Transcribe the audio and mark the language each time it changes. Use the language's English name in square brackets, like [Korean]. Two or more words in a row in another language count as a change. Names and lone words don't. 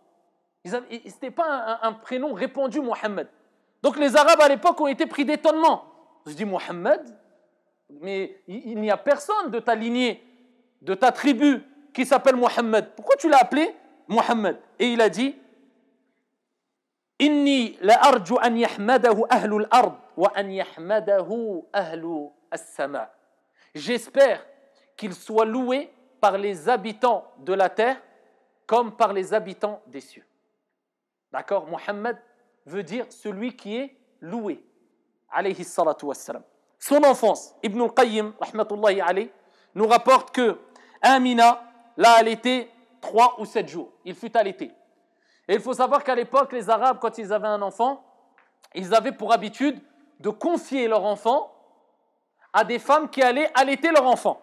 [French] Ce n'était pas un prénom répandu, Mohammed. Donc les Arabes à l'époque ont été pris d'étonnement. Je dis Mohammed, mais il n'y a personne de ta lignée, de ta tribu qui s'appelle Mohammed. Pourquoi tu l'as appelé Mohammed? Et il a dit [Arabic] إني لأرجو أن يحمده أهل الأرض وأن يحمده أهل السماء. [French] J'espère qu'il soit loué par les habitants de la terre comme par les habitants des cieux. D'accord? Mohammed veut dire celui qui est loué. [Arabic] عليه الصلاة والسلام. [French] Son enfance, Ibn al-Qayyim, [Arabic] رحمة الله عليه, [French] nous rapporte que Amina l'a allaité 3 ou 7 jours. Il fut allaité. Et il faut savoir qu'à l'époque, les Arabes, quand ils avaient un enfant, ils avaient pour habitude de confier leur enfant à des femmes qui allaient allaiter leur enfant.